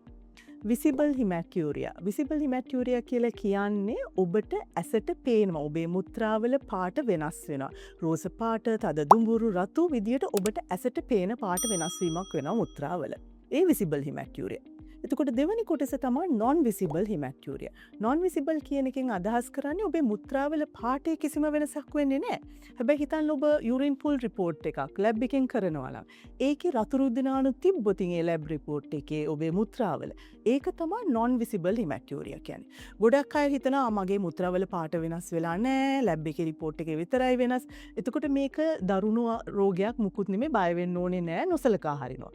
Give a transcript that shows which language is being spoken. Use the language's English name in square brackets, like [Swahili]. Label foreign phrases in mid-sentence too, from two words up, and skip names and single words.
[English] visible hematuria. visible hematuria [Sinhala] කියලා කියන්නේ ඔබට ඇසට පේනවා. ඔබේ මුත්‍රාවල පාට වෙනස් වෙනවා. රෝස පාට, තද දුඹුරු, රතු විදියට ඔබට ඇසට පේන පාට වෙනස් වීමක් වෙනවා මුත්‍රාවල. ඒ [English] visible hematuria. [Sinhala] එතකොට දෙවැනි කොටස තමයි [English] non visible hematuria. non visible [Sinhala] කියන එකෙන් අදහස් කරන්නේ ඔබේ මුත්‍රාවල පාටේ කිසිම වෙනසක් වෙන්නේ නැහැ. හැබැයි හිතන්න ඔබ [English] urine pool report [Sinhala] එකක් lab එකෙන් කරනවා නම් ඒකේ රතු රුධිරාණු තිබ්බොත් ඒ [English] lab report [Sinhala] එකේ ඔබේ මුත්‍රාවල ඒක තමයි [English] non visible hematuria [Sinhala] කියන්නේ. ගොඩක් අය හිතනවා මගේ මුත්‍රාවල පාට වෙනස් වෙලා නැහැ, lab එකේ report එකේ විතරයි වෙනස්. එතකොට මේක දරුණු රෝගයක් මුකුත් නෙමෙයි, බය වෙන්න ඕනේ නැහැ, නොසලකා හරිනවා.